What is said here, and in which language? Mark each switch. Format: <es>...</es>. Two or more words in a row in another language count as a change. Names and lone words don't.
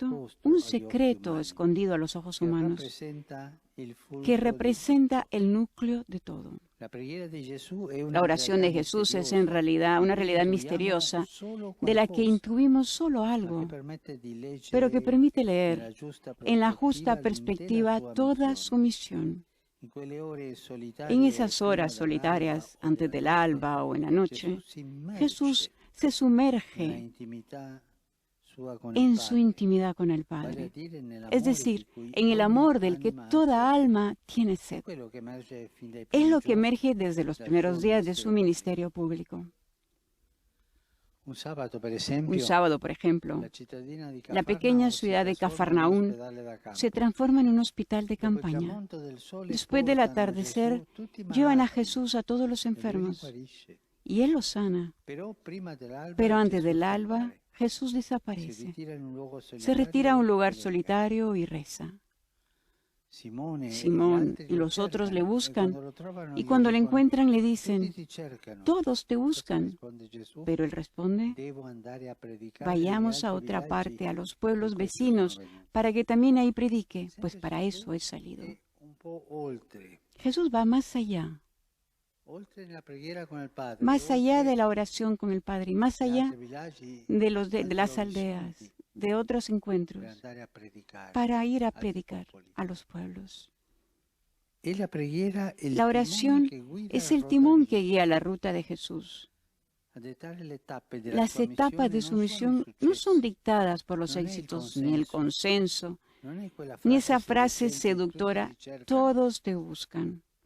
<it>nascosto</it> <es>un</es> <it>agli occhi</it> <es>secreto</es> <it>umani</it> <es>escondido a los ojos</es> <it>che</it> <es>humanos</es> <it>rappresenta il fulcro</it> <es>que</es> <it>di</it> <es>representa</es> <it>tutto.</it> <es>el núcleo de todo.</es> <it>La preghiera di Gesù è</it> <es>La</es> <it>una</it> <es>oración</es> <it>realtà</it> <es>de Jesús es en</es> <it>misteriosa</it> <es>realidad</es> <it>di</it> <es>una</es> <it>cui</it> <es>realidad</es> <it>intuiamo</it> <es>misteriosa</es> <it>solo</it> <es>de la que</es> <it>qualcosa,</it> <es>intuimos solo</es> <it>ma che</it> <es>algo,</es> <it>permette di</it> <es>pero que</es> <it>leggere</it> <es>permite</es> <it>nella</it> <es>leer</es> <it>giusta</it> <es>en la</es> <it>prospettiva</it> <es>justa</es> <it>l'intera</it> <es>perspectiva</es> <it>sua</it> <es>toda</es> <it>missione.</it> <es>su misión.</es> <it>In quelle ore</it> <es>En</es> <it>solitarie</it> <es>esas</es> <it>prima</it> <es>horas</es> <it>dell'alba</it> <es>solitarias,</es> <it>o</it> <es>antes</es> <it>della</it> <es>del</es> <it>notte,</it> <es>alba o en la</es> <it>Gesù</it> <es>noche,</es> <it>si immerge</it> <es>Jesús se</es> <it>nella</it> <es>sumerge</es> <it>intimità sua con il</it> <es>en su</es> <it>Padre,</it> <es>intimidad con el</es> <it>vale a</it> <es>Padre,</es> <it>dire</it> <es>es</es> <it>nell'amore</it> <es>decir,</es> <it>di cui</it> <es>en el</es> <it>ogni</it> <es>amor del que</es> <it>anima ha</it> <es>toda</es> <it>sete.</it> <es>alma tiene</es> <it>È</it> <es>sed.</es> <it>quello che emerge fin dai</it> <es>Es</es> <it>primi</it> <es>lo que</es> <it>giorni</it> <es>emerge desde los</es> <it>del</it> <es>primeros</es> <it>suo</it> <es>días de su</es> <it>ministerio</it> <es>ministerio público.</es> <it>Un sabato, per</it> <es>Un</es> <it>esempio,</it> <es>sábado, por ejemplo,</es> <it>la cittadina di</it> <es>la pequeña</es> <it>Cafarnao si</it> <es>ciudad de</es> <it>trasforma in</it> <es>Cafarnaún</es> <it>ospedale da campo.</it> <es>se transforma en un hospital de</es> <it>Dopo il</it> <es>campaña.</es> <it>tramonto del sole</it> <es>Después del</es> <it>portano a</it> <es>atardecer,</es> <it>Gesù tutti i</it> <es>llevan a</es> <it>malati</it> <es>Jesús a todos los</es> <it>e lui li</it> <es>enfermos</es> <it>guarisce.</it> <es>y Él los sana.</es> <it>Però prima dell'alba</it> <es>Pero antes</es> <it>Gesù</it> <es>del</es> <it>scompare.</it> <es>alba, Jesús</es> <it>Si</it> <es>desaparece.</es> <it>ritira in un luogo</it> <es>Se retira a un lugar</es> <it>solitario</it> <es>solitario y reza.</es> <it>Simone e gli</it> <es>Simón</es> <it>altri</it> <es>y</es> <it>lo</it> <es>los otros le</es> <it>cercano,</it> <es>buscan,</es> <it>e quando lo trovano</it> <es>y</es> <it>gli</it> <es>cuando le</es> <it>dicono,</it> <es>encuentran le</es> <it>tutti</it> <es>dicen,</es> <it>ti cercano.</it> <es>todos te</es> <it>Cosa</it> <es>buscan.</es> <it>risponde Gesù?</it> <es>Pero Él responde,</es> <it>Devo andare a predicare</it> <es>vayamos</es> <it>negli</it> <es>a</es> <it>altri</it> <es>otra</es> <it>villaggi,</it> <es>parte, a los</es> <it>per</it> <es>pueblos</es> <it>questo sono</it> <es>vecinos,</es> <it>venuto.</it> <es>para que también ahí predique, pues</es> <it>Sempre</it> <es>para</es> <it>Gesù</it> <es>eso he salido.</es> <it>è un po' oltre</it> <es>Jesús va más allá,</es> <it>nella preghiera con il Padre,</it> <es>más allá</es> <it>oltre</it> <es>de la oración con el Padre, y más</es> <it>gli</it> <es>allá</es> <it>altri villaggi,</it> <es>de</es> <it>altri</it> <es>las</es> <it>orizzonti,</it> <es>aldeas, de otros</es> <it>per</it> <es>encuentros,</es> <it>andare a predicare</it> <es>para ir a</es> <it>altri</it> <es>predicar</es> <it>popoli.</it> <es>a los pueblos. La oración es el timón que guía la ruta de Jesús. Las etapas de su misión no son dictadas por los éxitos, ni el consenso, ni esa frase seductora, todos te buscan.</es>